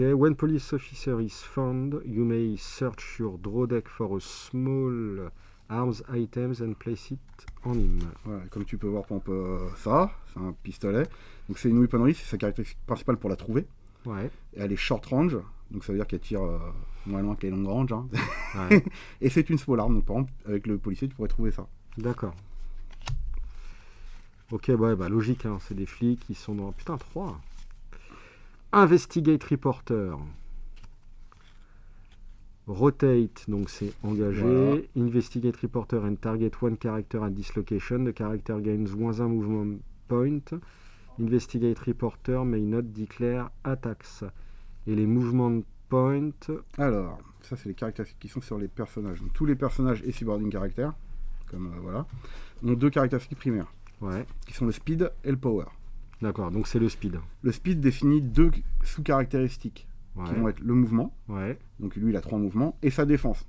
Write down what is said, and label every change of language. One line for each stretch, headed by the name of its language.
English: When police officer is found, you may search your draw deck for a small arms items and place it on him.
French: Ouais, comme tu peux voir, par exemple, ça, c'est un pistolet. Donc c'est une weaponry, c'est sa caractéristique principale pour la trouver. Ouais. Et elle est short range, donc ça veut dire qu'elle tire moins loin que les long range. Hein. Ouais. Et c'est une small arm, donc par exemple, avec le policier, tu pourrais trouver ça. D'accord. Ok, ouais, bah logique, hein, c'est des flics qui sont dans... Putain, 3. Investigate reporter. Rotate, donc c'est engagé. Voilà.
English: Investigate reporter and target 1 character at this location. The character gains -1 movement point. Investigate reporter may not declare attacks.
French: Et les movement points... Alors, ça c'est les caractéristiques qui sont sur les personnages. Donc, tous les personnages et subordinate caractères, comme voilà, ont 2 caractéristiques primaires. Ouais. Qui sont le speed et le power. D'accord, donc c'est le speed. Le speed définit 2 sous-caractéristiques qui vont être le mouvement, donc lui il a 3 mouvements, et sa défense.